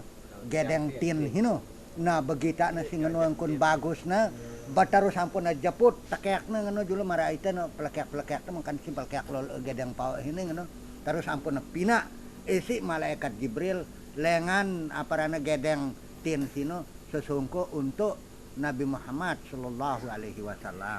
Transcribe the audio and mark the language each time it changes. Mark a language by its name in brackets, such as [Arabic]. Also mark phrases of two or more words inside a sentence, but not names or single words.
[Sasak] gedeng tin hino nah begita na sing ngeno angkun bagusna bataru sampun jeput tekekna ngeno julu mara ita no plekek-plekek teh mangkan si plekek lol gedeng pau hini ngeno terus sampun pina isi malaikat Jibril lengan aparana gedeng tin sino sesungko untuk Nabi Muhammad [Arabic] sallallahu alaihi wasallam.